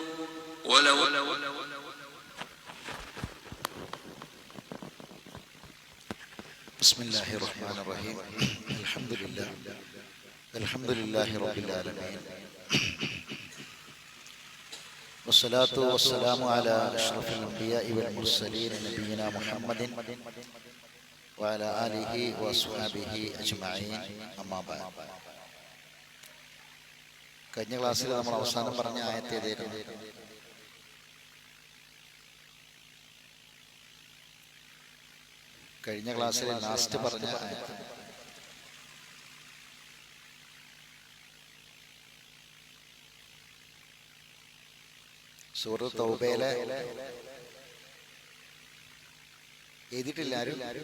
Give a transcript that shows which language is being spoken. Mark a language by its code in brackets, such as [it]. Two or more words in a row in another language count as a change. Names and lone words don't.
[ar] بسم الله الرحمن الرحيم الحمد لله رب العالمين والصلاة والسلام على أشرف الأنبياء والمرسلين نبينا محمد وعلى آله وأصحابه أجمعين أما بعد [ml] കഴിഞ്ഞ ക്ലാസ്സിൽ നമ്മൾ അവസാനം പറഞ്ഞ ആയത്ത് ഏതായിരുന്നു? കഴിഞ്ഞ ക്ലാസ്സിൽ ലാസ്റ്റ് പറഞ്ഞ ആയത്ത് സൂറത്ത് തൗബയിലെ എഴുതിയിട്ടില്ല ആരും?